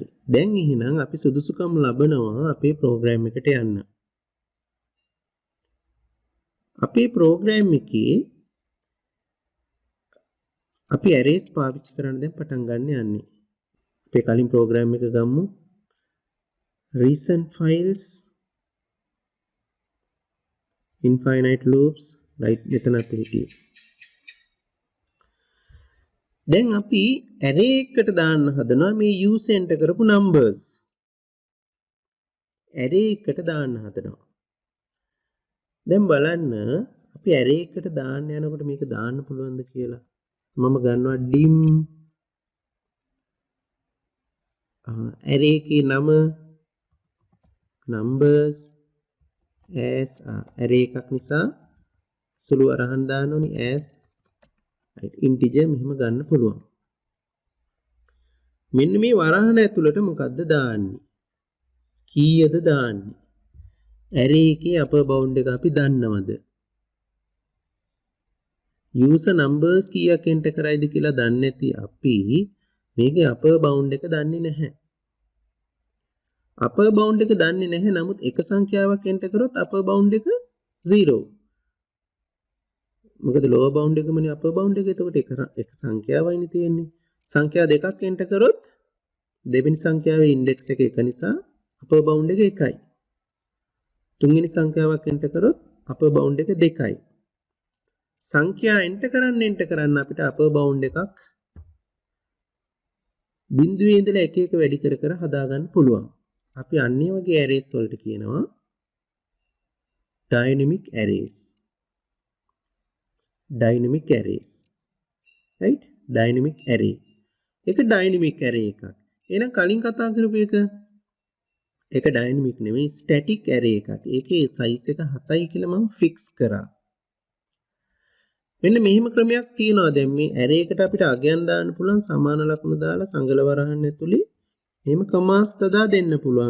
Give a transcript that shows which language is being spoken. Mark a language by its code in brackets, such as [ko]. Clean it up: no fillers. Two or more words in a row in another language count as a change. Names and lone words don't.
[si] දැන් එහෙනම් අපි සුදුසුකම් ලබනවා අපේ ප්‍රෝග්‍රෑම් එකට යන්න. අපේ ප්‍රෝග්‍රෑම් එකේ අපි arrays පාවිච්චි කරන්න දැන් පටන් ගන්න යන්නේ. අපේ කලින් ප්‍රෝග්‍රෑම් එක ගමු. [en] recent files infinite loops right [si] මෙතන අපි හිටියේ. දැන් අපි array එකකට දාන්න හදනවා මේ [en] use enter [si] කරපු numbers. array එකට දාන්න හදනවා. දැන් බලන්න අපි array එකට දාන්න යනකොට මේක දාන්න පුළුවන්ද කියලා. මම ගන්නවා [en] dim array [si] එකේ නම [en] numbers as array [si] එකක් නිසා සුළු අරහන් දාන්න ඕනි [en] as right integer [si] මෙහෙම ගන්න පුළුවන්. මෙන්න මේ වරහන ඇතුළට මොකද්ද දාන්නේ? කීයද දාන්නේ? array එකේ [en] upper bound [si] එක අපි දන්නවද? [en] user numbers [si] කීයක් enter කරයිද කියලා දන්නේ නැති අපි මේකේ [en] upper bound [si] එක දන්නේ නැහැ. [en] upper bound [si] එක දන්නේ නැහැ නමුත් එක සංඛ්‍යාවක් enter කරොත් [en] upper bound [si] එක 0. මොකද [en] lower bound [si] එකමනේ [en] upper bound [si] එක. එතකොට එක සංඛ්‍යාවයිනේ තියෙන්නේ. සංඛ්‍යා දෙකක් එන්ටර් කරොත් දෙවෙනි සංඛ්‍යාවේ ඉන්ඩෙක්ස් එක 1 නිසා [en] upper bound [si] එක 1යි. තුන්වෙනි සංඛ්‍යාවක් එන්ටර් කරොත් [en] upper bound [si] එක 2යි. සංඛ්‍යා එන්ටර් කරන්න අපිට [en] upper bound [si] එකක් බිංදුවේ ඉඳලා එක එක වැඩි කර කර හදාගන්න පුළුවන්. අපි අන්නේ වගේ ඇරේස් වලට කියනවා [en] dynamic arrays. Dynamic arrays. Right? Dynamic array. [si] ඒක [en] dynamic array [si] එකක්. එහෙනම් කලින් කතා කරපු ඒක dynamic නෙවෙයි [en] static array [si] එකක්. ඒකේ size එක 7යි කියලා මම fix කරා. මෙන්න මෙහෙම ක්‍රමයක් තියෙනවා. දැන් මේ array එකට අපිට අගයන් දාන්න පුළුවන් සමාන ලකුණු දාලා සංගල වරහන් ඇතුලේ මෙහෙම කමාස් තදා දෙන්න පුළුවන්.